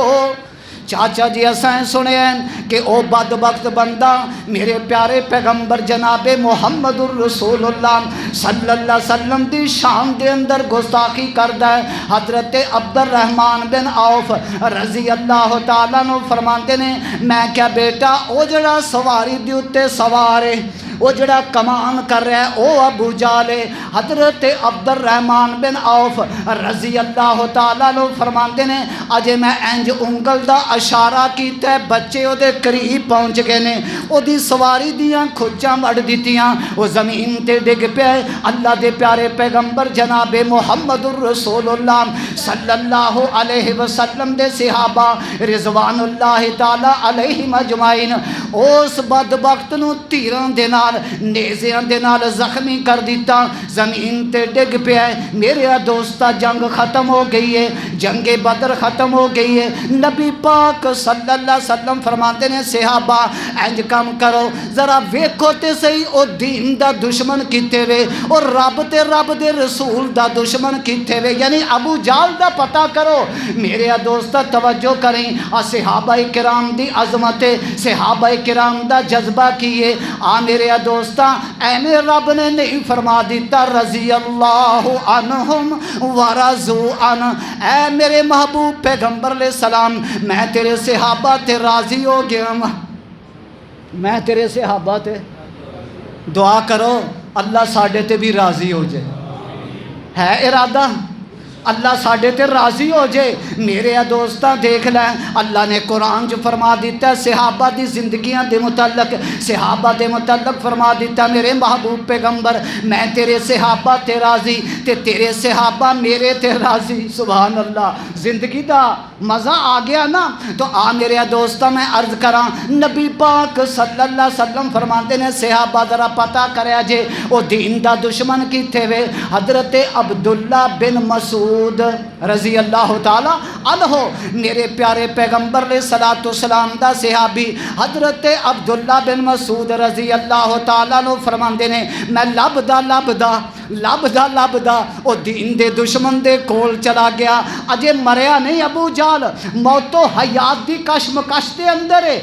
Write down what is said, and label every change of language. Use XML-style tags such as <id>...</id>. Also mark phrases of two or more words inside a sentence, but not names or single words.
<pa>چاچا جی اسائیں سنے ہیں کہ او بدبخت بندہ میرے پیارے پیغمبر جناب محمد الرسول اللہ</pa> <ar>صلی اللہ علیہ وسلم</ar> <pa>دی شان دے اندر گستاخی کردا ہے۔ حضرت عبد الرحمن بن عوف</pa> <ar>رضی اللہ تعالیٰ عنہ</ar> <pa>فرماندے نے میں کیا بیٹا او جڑا سواری دی اتے سوار ہے، وہ جڑا کمان کر رہا ہے او ابو جہل ہے۔ حضرت عبد الرحمن بن عوف</pa> <ar>رضی اللہ تعالیٰ عنہ</ar> <pa>فرماندے نے اجے میں انج انگل دا اشارہ کیتا ہے بچے او دے قریب پہنچ گئے نے، او دی سواری دیاں کھچاں وڈ دتیاں، او زمین تے ڈگ پیا۔ اللہ دے پیارے پیغمبر جناب محمد الرسول اللہ</pa> <ar>صلی اللہ علیہ وسلم</ar> <pa>دے صحابہ</pa> <ar>رضوان اللہ تعالی علیہم اجمعین</ar> <pa>اس بدبخت نو تیراں دے نال نیزیاں دے نال زخمی کر دیتا، زمین تے ڈگ پیا۔ میرے دوستا جنگ ختم ہو گئی ہے، جنگ بدر ختم ہو گئی ہے۔ نبی پاک</pa> <ar>صلی اللہ علیہ وسلم</ar> <pa>فرماتے ہیں صحابہ انج کم کرو ذرا ویکھو تے صحیح او دین دا دشمن کیتے وے اور رب تے رب دے رسول دا دشمن کیتے وے، یعنی ابو جہل دا پتہ کرو۔ میرے دوستا توجہ کریں، صحابہ کرام دی عظمت، صحابہ کرام دا جذبہ کیے۔ میرے دوستا اینے رب نے نہیں فرما دیتا</pa> <ar>رضی اللہ عنہم ورضوا عنہ،</ar> <pa>اے میرے محبوب پیغمبر</pa> <ar>علیہ السلام</ar> <pa>میں تیرے صحابہ تے راضی ہو گیا، میں تیرے صحابہ تے دعا کرو اللہ ساڈے تے بھی راضی ہو جائے، ہے ارادہ اللہ ساڈے تے راضی ہو جائے۔ میرے دوستاں دیکھ لیں اللہ نے قرآن جو فرما دیتا ہے صحابہ دی زندگیاں دے متعلق، صحابہ دے متعلق فرما دیتا میرے محبوب پیغمبر میں تیرے صحابہ تے راضی تے تیرے صحابہ میرے تے راضی۔</pa> <ar>سبحان اللہ،</ar> <pa>زندگی دا مزہ آ گیا نا۔ تو میرے دوستاں میں عرض کراں نبی پاک</pa> <ar>صلی اللہ علیہ وسلم</ar> <pa>فرماتے ہیں صحابہ ذرا پتہ کریا جے او دین دا دشمن کیتے وے۔ حضرت عبداللہ بن مسعود</pa> <ar>رضی اللہ تعالی عنہ</ar> <pa>میرے پیارے پیغمبر</pa> <ar>علیہ الصلوۃ والسلام</ar> <pa>دا صحابی حضرت عبداللہ بن مسعود</pa> <ar>رضی اللہ تعالی عنہ</ar> <pa>فرماندے نے میں لبدا او دین دے دشمن دے کول چلا گیا، اجے مریا نہیں ابو جہل، موت و حیات دی کشمکش دے اندر ہے۔</pa>